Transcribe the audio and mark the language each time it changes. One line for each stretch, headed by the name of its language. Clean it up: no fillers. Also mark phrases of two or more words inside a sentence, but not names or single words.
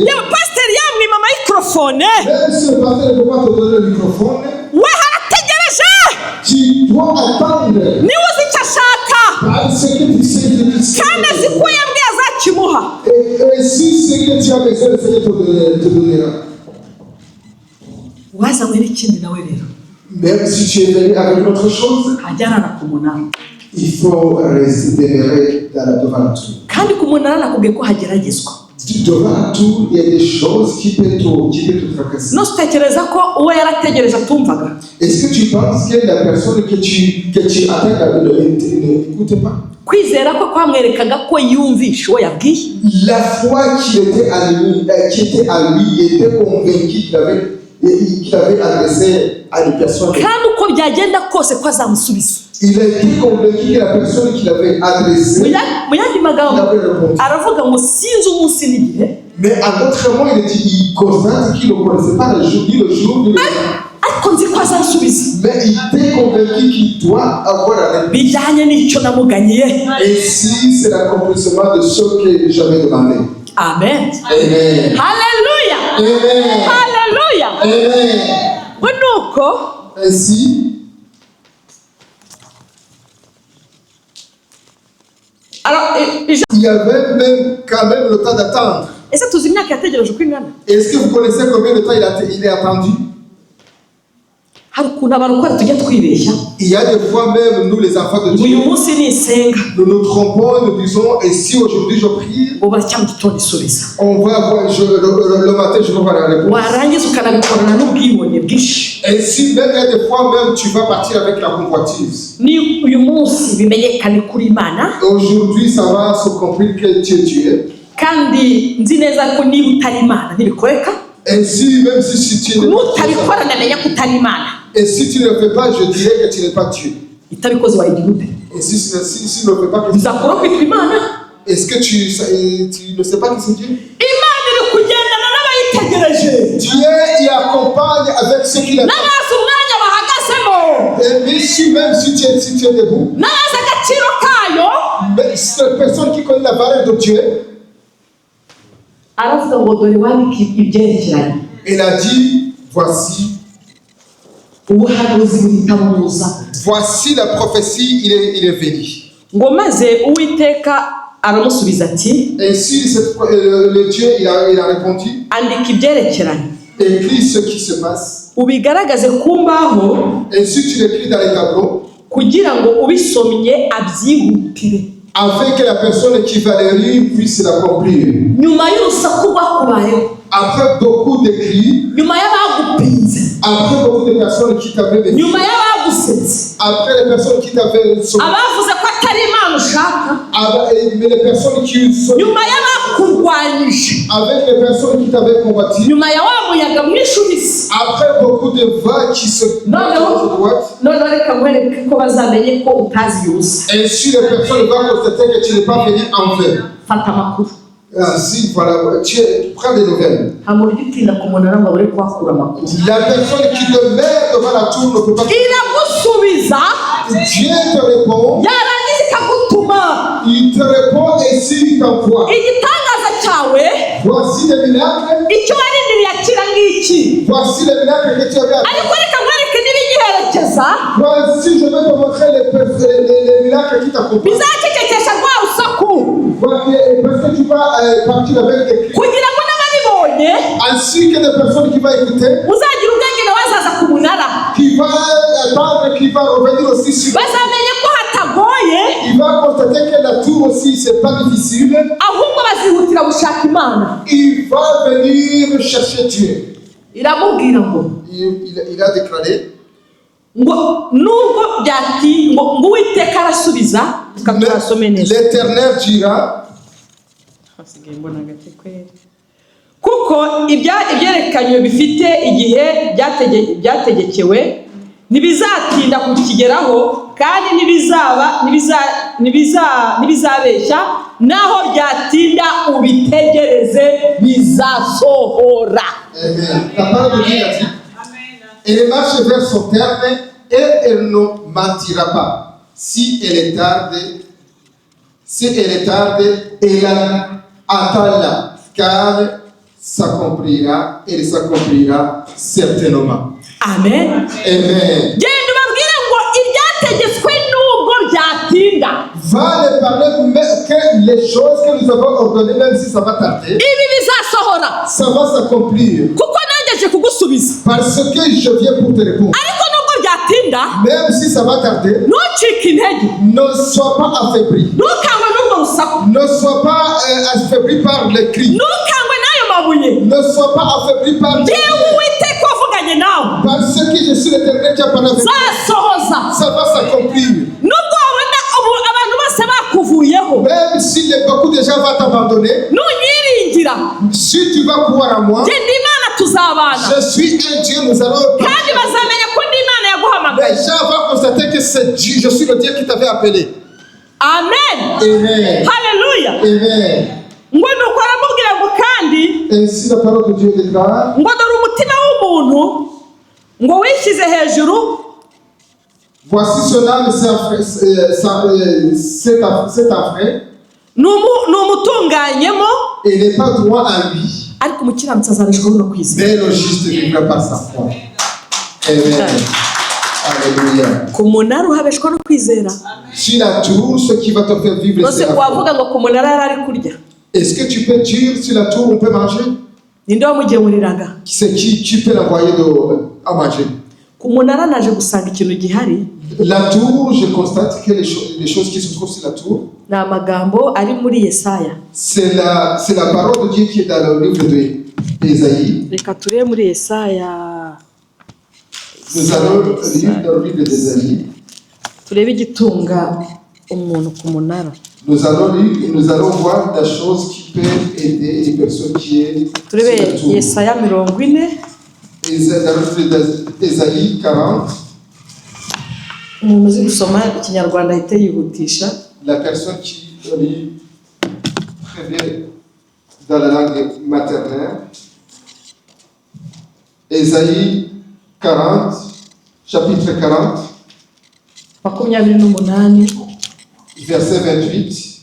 Kinyarwanda: yewe pasiteri yamwima mikorofone,
French: même si le pasteur ne peut pas te donner le microphone,
Kinyarwanda: we harategereje,
French: tu dois attendre.
Kinyarwanda: niwe uzi icyo ashaka,
French: Parce que tu sais que tu sais.
Kinyarwanda: kandi azi ko yambwiye azakimuha.
French: Et si ce que tu as besoin, le Seigneur te donnera.
Kinyarwanda: Wazanywe n'ikindi nawe rero,
French: Même si tu es venu avec autre chose,
Kinyarwanda: ajyanana ku munara,
French: il faut rester demeurer devant la tour.
Kinyarwanda: kandi ku munara nakubwiye ko hageragezwa.
French: Devant la tour, il y a des choses qui peuvent te tracasser.
Kinyarwanda: Nose utekereza ko uwo yarategereje atumvaga?
French: Est-ce que tu penses que la personne que tu attends n'écoute pas?
Kinyarwanda: Kwizera ko kwamwerekaga ko yumvisha uwo yabwiye.
French: La foi qui était à lui, était convaincu qu'il avait adressé à une personne.
Kinyarwanda: Kandi uko byagenda kose ko azamusubiza.
French: Il a été convaincu que la personne qu'il avait adressée,
Kinyarwanda: Mu yandi
French: il
Kinyarwanda: magambo
French: avait répondu.
Kinyarwanda: aravuga ngo sinzi umunsi n'igihe,
French: Mais en d'autres mots, il constate qu'il ne connaissait pas le jour, ni le jour, ni le temps.
Kinyarwanda: ariko nzi ko ko azansubiza
French: Mais il était convaincu qu'il doit avoir la réponse.
Kinyarwanda: bijyanye n'icyo namuganyiye.
French: Et si c'est l'accomplissement de ce que j'avais demandé.
Kinyarwanda: Amen. Amen. Haleluya. Amen. Haleluya. Amen. Bunuko
French: Ainsi, alors il y avait même quand même le temps d'attendre.
Kinyarwanda: ese tuzi imyaka yategereje uko ingana?
French: Est-ce que vous connaissez combien de temps il est attendu?
Kinyarwanda: Hari ukuntu abarokore tujya twibeshya
French: Il y a des fois même, nous les enfants de
Kinyarwanda: uyu
French: Dieu,
Kinyarwanda: munsi nisenga
French: nous nous trompons, nous disons, et si aujourd'hui je prie,
Kinyarwanda: ubu cyangwa gitondo isubiza,
French: on va avoir, le matin je vais avoir la réponse.
Kinyarwanda: warangiza ukanabikorana n'ubwibone bwinshi.
French: Et si même il y a des fois même tu vas partir avec la convoitise.
Kinyarwanda: Ni uyu munsi bimenyekane kuri Imana,
French: Aujourd'hui ça va se comprendre que tu es.
Kinyarwanda: kandi nzi neza ko niba utari Imana ntibikoreka,
French: Ainsi, même si tu n'es pas
Kinyarwanda: nutabikora namenya ko utari Imana.
French: et si tu ne le fais pas, je dirais que tu n'es pas Dieu.
Kinyarwanda: Itabikoze wayigira ute?
French: Et si tu ne le fais pas,
Kinyarwanda: Uzakora kwitwa Imana?
French: est-ce que tu ne sais pas qui c'est Dieu?
Kinyarwanda: Imana iri kugendana n'abayitegereje,
French: Dieu y accompagne avec ce qu'il a fait.
Kinyarwanda: n'abazi umwanya bahagazemo,
French: Et même si tu es debout,
Kinyarwanda: n'abazi agaciro kayo.
French: mais cette personne qui connaît la valeur de Dieu,
Kinyarwanda: Aravuga ngo dore wandika ibyerekeranye,
French: il a dit, voici
Kinyarwanda: ubuhanuzi buhitamuza
French: la prophétie, il est venu.
Kinyarwanda: ngo maze Uwiteka aramusubiza ati,
French: Ainsi, le Dieu, il a répondu,
Kinyarwanda: andika ibyerekeranye
French: écris ce qui se passe.
Kinyarwanda: ubigaragaze ku mbaho,
French: Ainsi, tu l'écris dans les tableaux,
Kinyarwanda: kugira ngo ubisomye abyihutire.
French: afin que la personne qui va le lire puisse l'accomplir.
Kinyarwanda: Nyuma y'urusaku rwakubayeho,
French: Après beaucoup de cris,
Kinyarwanda: nyuma y'abagupinze,
French: après beaucoup de personnes qui t'avaient béni,
Kinyarwanda: nyuma y'abagusetse,
French: après les personnes qui t'avaient sauvé,
Kinyarwanda: abavuze ko atari Imana ushaka,
French: mais les personnes qui sont
Kinyarwanda: nyuma y'abakurwanyije,
French: avec les personnes qui t'avaient combattu,
Kinyarwanda: nyuma ya wa muyaga mwinshi ubise.
French: après beaucoup de vagues qui se
Kinyarwanda: Noneho reka nkwereke ko bazamenye ko utazi yusa.
French: ainsi les personnes vont constater que tu n'es pas venu en vain.
Kinyarwanda: Fata amakuru.
French: Ainsi, voilà, tu prends des nouvelles.
Kinyarwanda: nta muntu ugitinda ku munara ngo abure kuhakura amakuru.
French: La personne qui demeure devant la tour ne peut pas.
Kinyarwanda: Iragusubiza,
French: Dieu te répond,
Kinyarwanda: yarangiza ikagutuma.
French: il te répond et s'il t'envoie.
Kinyarwanda: Igitangaza cyawe,
French: Voici les miracles,
Kinyarwanda: icyo warindiriye akira ngiki.
French: voici les miracles que tu avais.
Kinyarwanda: Ariko reka nkwereke n'ibigiherekeza
French: Voici, je vais te montrer les miracles qui t'accompagnent.
Kinyarwanda: bizacecekesha rwa rusaku,
French: Parce que tu vas partir avec des cris.
Kinyarwanda: kugira ngo n'ababibonye
French: Ainsi que des personnes qui vont écouter,
Kinyarwanda: uzagira ubwenge nawe azaza ku munara,
French: qui va attendre, qui va revenir aussi sur.
Kinyarwanda: bazamenye ko hatagoye,
French: Il va constater que la tour aussi, c'est pas difficile.
Kinyarwanda: ahubwo bazihutira gushaka Imana.
French: Il va venir chercher Dieu.
Kinyarwanda: Iramubwira ngo
French: Il a déclaré,
Kinyarwanda: ngo nubwo byati ngo Uwiteka arasubiza, tukaturasome neza.
French: l'Éternel dira,
Kinyarwanda: kuko ibyerekanywe bifite igihe byategekewe ntibizatinda kukigeraho, kandi ntibizabeshya, naho byatinda ubitegereze bizasohora. Amen.
French: La parole de Dieu a dit, elle marche vers son terme et elle ne mentira pas. Si elle est tarde, elle attend-la, car elle s'accomplira certainement.
Kinyarwanda: Amen. Amen. Genda ubabwire ngo ibyategetswe nubwo byatinda,
French: Va les parler, mais que les choses que nous avons ordonnées, même si ça va tarder,
Kinyarwanda: ibi bizasohora,
French: ça va s'accomplir.
Kinyarwanda: kuko nangeje kugusubiza.
French: Parce que je viens pour te répondre.
Kinyarwanda: Ariko nubwo byatinda,
French: Même si ça va tarder,
Kinyarwanda: ntucike intege,
French: ne sois pas affaibli.
Kinyarwanda: ntukangwe n'urwo rusaku,
French: Ne sois pas affaibli par les cris.
Kinyarwanda: ntukangwe n'ayo mabuye.
French: Ne sois pas affaibli par les
Kinyarwanda: Yewe
French: cris.
Kinyarwanda: Uwiteka wavuganye nawe
French: Parce que je suis l'Éternel qui a parlé avec toi.
Kinyarwanda: zasohoza.
French: Ça va s'accomplir.
Kinyarwanda: Nubwo wabona abantu bose bakuvuyeho,
French: Même si beaucoup de gens vont t'abandonner,
Kinyarwanda: nunyiringira,
French: si tu vas croire en moi,
Kinyarwanda: genda Imana tuzabana,
French: je suis un Dieu, nous allons.
Kinyarwanda: kandi bazamenya ko ndi Imana yaguhamagaye.
French: Les gens vont constater que c'est Dieu, je suis le Dieu qui t'avait appelé.
Kinyarwanda: Amen. Amen. Haleluya. Amen. Ngo nuko aramubwira ngo kandi
French: Ainsi la parole de Dieu déclare,
Kinyarwanda: ngo dore umutima w'umuntu ngo wishyize hejuru.
French: Voici cela, c'est un frère.
Kinyarwanda: N'umutunganyemo.
French: Et n'est pas droit à lui.
Kinyarwanda: Ariko umukiranutsi azareshwaho no kwizera.
French: Mais le juste vivra par sa foi. Amen. Alléluia.
Kinyarwanda: Ku munara uhabeshwa no kwizera.
French: Sur la tour, ce qui va te faire vivre, c'est la foi.
Kinyarwanda: Wavuga ngo ku munara yarari kurya.
French: Est-ce que tu peux dire sur la tour on peut manger?
Kinyarwanda: Ninde wamugemuriraga?
French: C'est qui tu peux l'envoyer à manger?
Kinyarwanda: Ku munara naje gusanga ikintu gihari.
French: La tour, je constate que les choses qui se trouvent sur la tour,
Kinyarwanda: na magambo ari muri Yesaya.
French: C'est la parole de Dieu qui est dans le livre d'Ésaïe.
Kinyarwanda: Reka turebe muri Yesaya.
French: Nous allons lire dans le livre d'Ésaïe.
Kinyarwanda: Turebe igitunga umuntu ku munara.
French: Nous allons lire et nous allons voir des choses qui peuvent aider les personnes qui est sur la
Kinyarwanda: Turebe
French: tour.
Kinyarwanda: Yesaya 40.
French: Dans le livre d'Ésaïe 40.
Kinyarwanda: Umuntu uzi gusoma ikinyarwanda ahita yihutisha.
French: La personne qui lit très bien dans la langue maternelle. Ésaïe 40, chapitre 40, 28. verset 28.